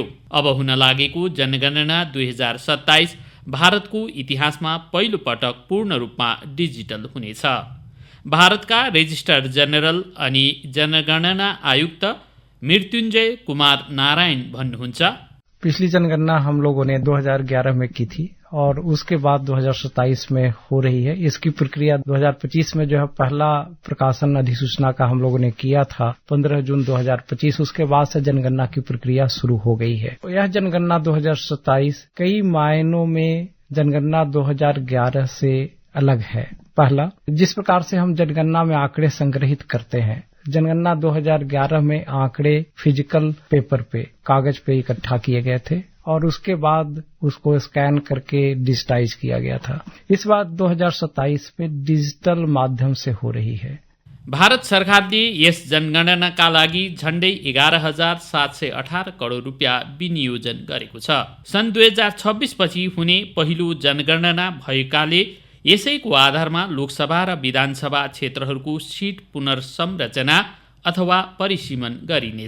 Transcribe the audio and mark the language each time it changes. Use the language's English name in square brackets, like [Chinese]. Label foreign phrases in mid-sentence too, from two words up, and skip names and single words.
[Nepali] अब हुन लागेको जनगणना 2027 भारतको इतिहासमा पहिलो पटक पूर्ण रूपमा डिजिटल हुनेछ। भारतका रेजिस्ट्रार जनरल अनि जनगणना आयुक्त मृत्युञ्जय कुमार नारायण भन्नुहुन्छ, [Hindi] पिछली जनगणना हम लोगों ने 2011 में की थी और उसके बाद 2027 में हो रही है। इसकी प्रक्रिया 2025 में जो है पहला प्रकाशन अधिसूचना का हम लोगों ने किया था 15 जून 2025। उसके बाद से जनगणना की प्रक्रिया शुरू हो गई है। यह जनगणना 2027 कई मायनों में जनगणना 2011 से अलग है। पहला, जिस प्रकार से हम जनगणना में आंकड़े संग्रहित करते हैं, जनगणना 2011 में आंकड़े [English] physical paper [Hindi] पे, कागज पे इकट्ठा किए गए थे और उसके बाद उसको स्कैन करके डिजिटाइज किया गया था। इस बार 2027 में डिजिटल माध्यम से हो रही है। [Nepali] भारत सरकारले यस जनगणनाका लागि झण्डै 11,718 करोड रुपियाँ विनियोजन गरेको छ। सन् 2026 पछि हुने पहिलो जनगणना भएकाले यसैको आधारमा लोकसभा र विधानसभा क्षेत्रहरूको सिट पुनर्संरचना अथवा परिसीमन गरिनेछ।